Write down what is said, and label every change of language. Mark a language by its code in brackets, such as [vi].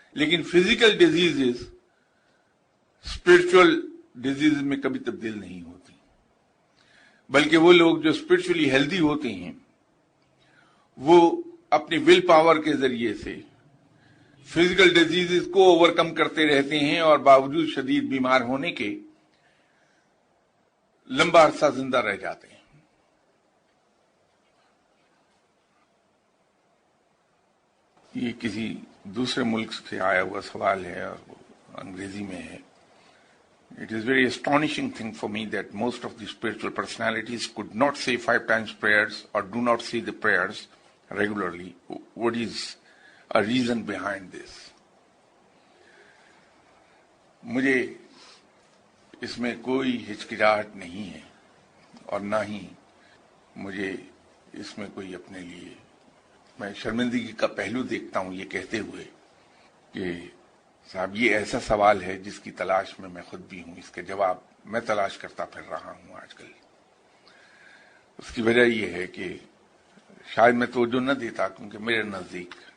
[ur] لیکن physical diseases spiritual disease میں کبھی تبدیل نہیں ہوتی، بلکہ وہ لوگ جو اسپرچولی ہیلدی ہوتے ہیں وہ اپنی ول پاور کے ذریعے سے فزیکل ڈیزیز کو اوور کم کرتے رہتے ہیں اور باوجود شدید بیمار ہونے کے لمبا عرصہ زندہ رہ جاتے ہیں. یہ کسی دوسرے ملک سے آیا ہوا سوال ہے اور وہ انگریزی میں ہے. [en] It is very astonishing thing for me that most of the spiritual personalities could not say 5 times prayers or do not say the prayers regularly. What is a reason behind this? [ur] مجھے اس میں کوئی ہچکچاہٹ نہیں ہے اور نہ ہی مجھے اس میں کوئی اپنے لیے میں شرمندگی کا پہلو دیکھتا ہوں یہ کہتے ہوئے کہ صاحب یہ ایسا سوال ہے جس کی تلاش میں خود بھی ہوں، اس کے جواب میں تلاش کرتا پھر رہا ہوں آج کل۔ اس کی وجہ یہ ہے کہ شاید میں توجہ نہ دیتا، کیونکہ میرے نزدیک